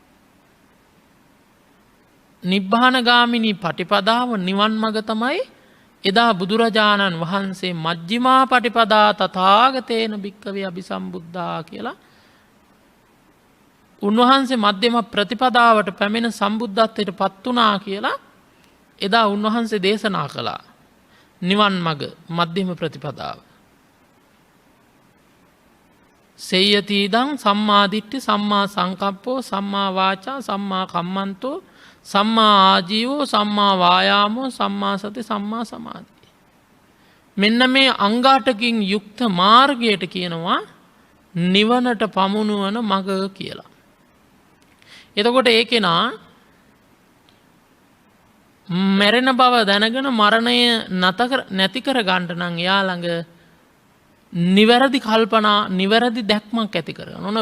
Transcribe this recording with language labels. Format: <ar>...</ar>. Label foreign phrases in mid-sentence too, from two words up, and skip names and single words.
<si>නිබ්බානගාමිනී පටිපදාව නිවන් මග තමයි එදා බුදුරජාණන් වහන්සේ</si> <pi>මජ්ජිමා පටිපදා තථාගතේන භික්ඛවේ අபிසම්බුද්ධා</pi> <si>කියලා උන්වහන්සේ මධ්‍යම ප්‍රතිපදාවට පැමිණ සම්බුද්ධත්වයට පත් වුණා කියලා එදා උන්වහන්සේ දේශනා කළා. නිවන් මග මධ්‍යම ප්‍රතිපදාව.</si> <pi>සේයතිදං සම්මාදිට්ඨි සම්මා සංකප්පෝ සම්මා වාචා සම්මා කම්මන්තෝ සම්මා ආජීවෝ සම්මා වායාමෝ සම්මා සති සම්මා සමාධි.</pi> <si>මෙන්න මේ අංගාටකින් යුක්ත මාර්ගයට කියනවා නිවනට පමුණුවන මග කියලා. එතකොට ඒ කෙනා මැරෙන බව දැනගෙන මරණය නැති කර ගන්නට නම් එයා ළඟ නිවැරදි කල්පනා නිවැරදි දැක්මක් ඇති කරගන්න ඕන.</si>